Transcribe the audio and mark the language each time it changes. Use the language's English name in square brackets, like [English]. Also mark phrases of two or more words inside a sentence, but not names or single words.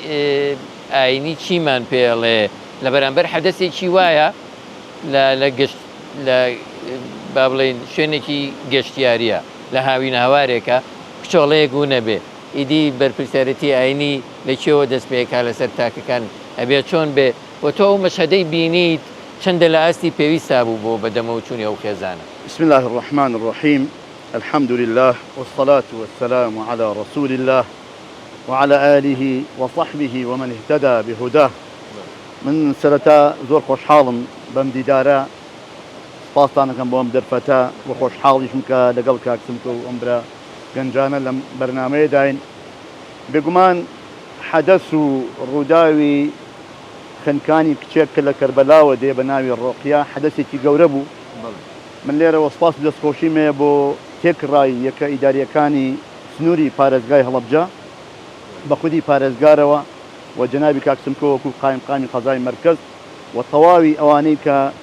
[Central Kurdish] ئاینی چیمان پێڵێ لە بەرامبەر حەدەسێکی وایە لە گەشت لە با بڵێن شوێنێکی گەشتیاریە لە هاوین هاوارێکە کچۆڵەیەک بوو نەبێ ئیدی بەرپرسیارەتی ئاینی لەکێوە دەست پێکا لەسەر تاکەکان ئەبێ چۆن بێ و تۆ ئەو مەشهەدەی بینیت چەندە لە ئاستی پێویستا بوو بۆ بەدەمەوە چوونی ئەو خێزانە [Arabic] بسم الله الرحمن الرحيم الحمد لله والصلاة والسلام على رسول الله وعلى آله وصحبه ومن اهتدى بهداه [Central Kurdish] من سرتا زور خوش حالم بمديدارا سپاسانە کەم بۆ ئەم دەرفەتە بۆ خۆشحاڵیشم کە لەگەڵ کاکسمکە و ئەمبرا گەنجانە لەم بەرنامەیە داین بێگومان حەدەس و ڕووداوی خنکانی کچێک کە لە کەربەلاوە دێ بە ناوی ڕۆقیە حەدەسێکی گەورە بوو من لێرەوە سپاس دەستخۆشیمێ بۆ تێکڕای یەکە ئیداریەکانی سنووری پارێزگای هەڵەبجە بە خودی پارێزگارەوە و جەنابی کاکسمکە وەکو قایمقامی قەزای مەرکەز و تەواوی ئەوانەی کە